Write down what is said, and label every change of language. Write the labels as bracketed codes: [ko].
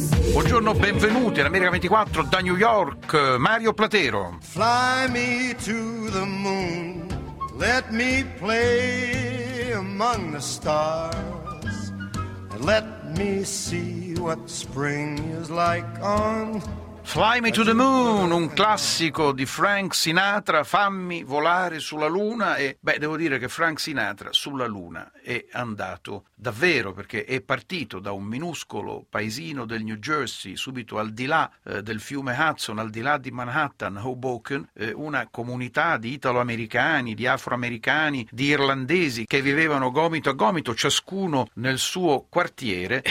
[it] Buongiorno, benvenuti all'America 24 da New York, Mario Platero. [en] Fly me to the moon, let me play among the stars, and let me see what spring is like on. [it] Fly Me to the Moon, un classico di Frank Sinatra, fammi volare sulla luna. E beh, devo dire che Frank Sinatra sulla luna è andato davvero, perché è partito da un minuscolo paesino del New Jersey, subito al di là del fiume Hudson, al di là di Manhattan, Hoboken, una comunità di italoamericani, di afroamericani, di irlandesi che vivevano gomito a gomito, ciascuno nel suo quartiere.